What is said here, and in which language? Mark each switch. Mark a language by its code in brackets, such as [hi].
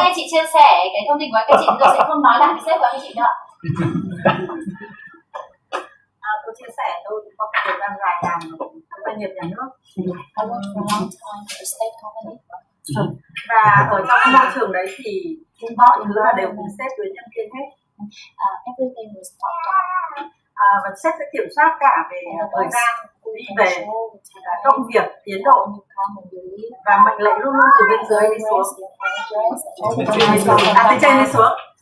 [vi] anh chị chia sẻ cái thông tin của các anh chị, tôi sẽ không nói lại với sếp của anh chị nữa. Tôi chia sẻ tôi có một thời gian dài làm ở doanh nghiệp nhà nước. [en] I worked for a long time for a state company. [vi] Và ở trong cái môi trường đấy thì mọi thứ là đều cùng sếp với nhân viên hết. [en] Everything was thought out. [vi] Và sếp sẽ kiểm soát cả về thời gian đi về, công việc, tiến độ và mệnh lệnh luôn luôn từ bên dưới đi xuống, từ trên đi xuống.